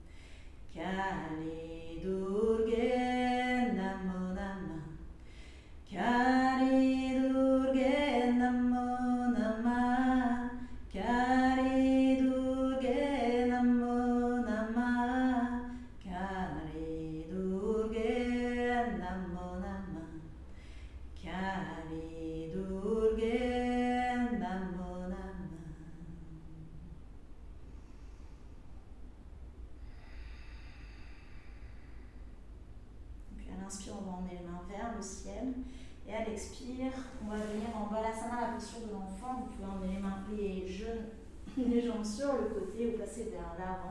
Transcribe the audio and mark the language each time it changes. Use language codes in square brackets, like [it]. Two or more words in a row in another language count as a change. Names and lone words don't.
[sa] काली दुर्गा नमो नमः, काली दुर्गा नमो नमः, काली दुर्गा नमो नमः. काली दुर्गा नमो नमः, काली दुर्गा नमो नमः. [fr] Puis à l'inspire, on va emmener les mains vers le ciel. Et à l'expire, on va venir en Balasana, la posture de l'enfant. Vous pouvez emmener les jambes sur le côté ou passer vers l'avant.